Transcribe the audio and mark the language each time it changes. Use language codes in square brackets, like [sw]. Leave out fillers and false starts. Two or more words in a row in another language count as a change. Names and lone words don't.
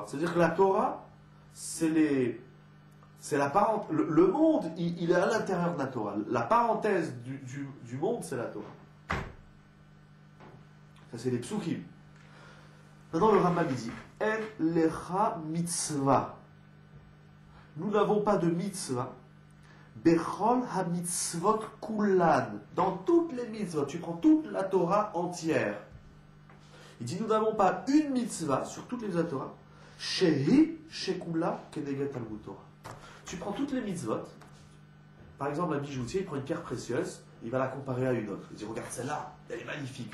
[fr] C'est-à-dire que la Torah, c'est la parenthèse. Le monde, il est à l'intérieur de la Torah. La parenthèse du monde, c'est la Torah. Ça, c'est les psukim. Maintenant, le Rambam dit [he] אין לך מצוה. [fr] Nous n'avons pas de mitzvah. [he] בכל המצוות כולן. [fr] Dans toutes les mitzvot, tu prends toute la Torah entière. Il dit nous n'avons pas une mitzvah sur toutes les Torah. [he] שהיא שקולה כנגד תלמוד תורה. [fr] Tu prends toutes les mitzvot. Par exemple, un bijoutier, il prend une pierre précieuse. Il va la comparer à une autre. Il dit, regarde, celle-là, elle est magnifique.